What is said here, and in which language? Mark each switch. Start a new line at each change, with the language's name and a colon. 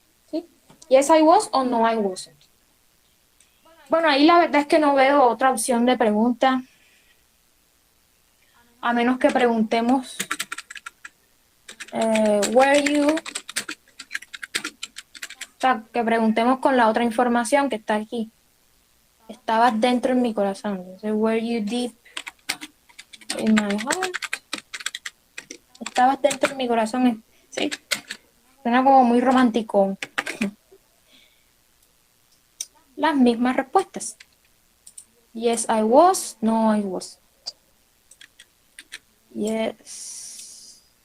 Spanish: ¿Sí? Yes, I was o no, I wasn't. Bueno, ahí la verdad es que no veo otra opción de pregunta, a menos que preguntemos, were you, o sea, que preguntemos con la otra información que está aquí. Estabas dentro en mi corazón.
English: Entonces, were you deep in my heart?
Spanish: Estabas dentro en mi corazón. Sí, suena como muy romántico.
English: Las mismas respuestas. Yes, I was. No, I was. Yes.